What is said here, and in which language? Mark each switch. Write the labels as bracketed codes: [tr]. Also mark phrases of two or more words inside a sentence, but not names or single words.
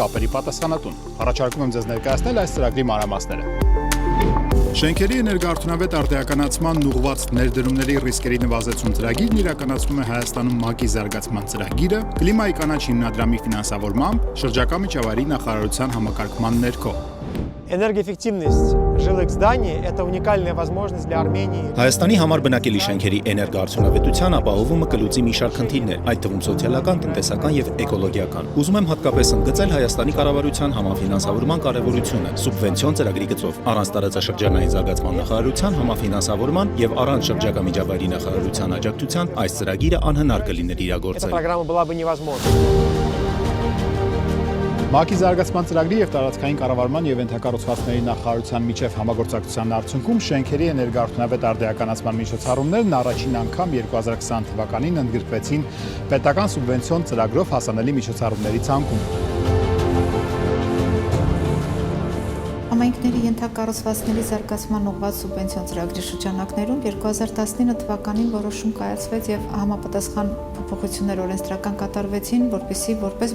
[hy] կապերի պատասխանատուն։ Առաջարկում եմ ձեզ ներկայացնել այս ծրագրի մանրամասները։ Շենքերի էներգոարդյունավետ արդիականացման ուղղված ներդրումների ռիսկերի նվազեցում ծրագիրն իրականացվում է Հայաստանում ՄԱԿ-ի զարգացման ծրագիրը, կլիմայի կանաչ հիմնադրամի ֆինանսավորմամբ, շրջակա միջավայրի նախարարության համակարգման ներքո։ [ru] Энергоэффективность жилых зданий – это уникальная возможность для Армении. [hy] Հայաստանի համար բնակելի շենքերի էներգոարդյունավետության ապահովումը կլուծի մի շարք խնդիրներ, այդ թվում սոցիալական, տնտեսական եւ էկոլոգիական։ Ուզում եմ հատկապես ընդգծել Հայաստանի կառավարության համաֆինանսավորման կարևորությունը սուբվենցիոն ծրագրի գծով, առանց տարածաշրջանային զարգացման նախարարության համաֆինանսավորման եւ առանց շրջակա միջավայրի նախարարության աջակցության այս ծրագիրը անհնար կլիներ իրագործել։ [ru] Эта программа была бы невозможна. [hy] ՄԱԿ-ի զարգացման ծրագրի եւ տարածքային կառավարման եւ ենթակառուցվածքների նախարարության միջև համագործակցության արդյունքում շենքերի էներգոարդյունավետ արդիականացման միջոցառումներն առաջին անգամ 2020 թվականին ընդգրկվեցին պետական սուբվենցիոն ծրագրով հասանելի միջոցառումների ցանկում։ Համայնքների ենթակառուցվածքների զարգացման ուղղված սուբվենցիոն ծրագրի շրջանակներում 2019 թվականին որոշում կայացվեց եւ համապատասխան փոփոխություններ օրենսդրական կատարվեցին, որպեսզի որպես